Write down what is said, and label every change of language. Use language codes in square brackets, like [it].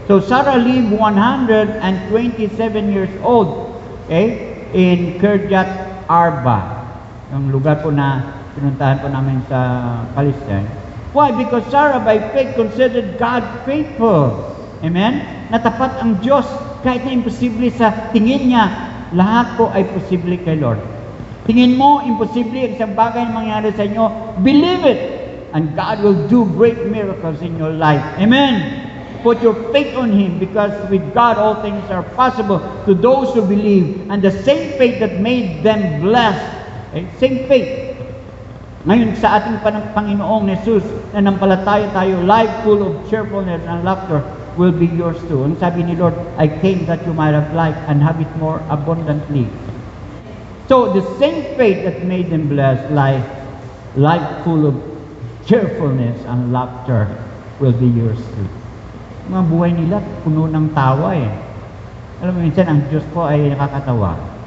[en] So Sarah lived 127 years old. [tl] In Kirjat Arba. Yung lugar po na pinuntahan po namin sa Palestine. Why? [en] Because Sarah by faith considered God faithful. Amen? [tl] Natapat ang Diyos kahit na imposible sa tingin niya. Lahat po ay posible kay Lord. Tingin mo, imposible ang isang bagay na mangyari sa inyo, [en] believe it, and God will do great miracles in your life. [tl] Amen? [en] Put your faith on Him, because with God all things are possible to those who believe, and the same faith that made them blessed, same faith. [tl] Ngayon sa ating Panginoong Jesus, na nampalataya tayo, [en] life full of cheerfulness and laughter will be yours too. [tl] Ang sabi ni Lord, [en] I came that you might have life and have it more abundantly. So, the same faith that made them blessed, life full of cheerfulness and laughter will be yours too. [tl] Mga buhay nila, puno ng tawa eh. Alam mo, minsan ang Diyos po ay nakakatawa.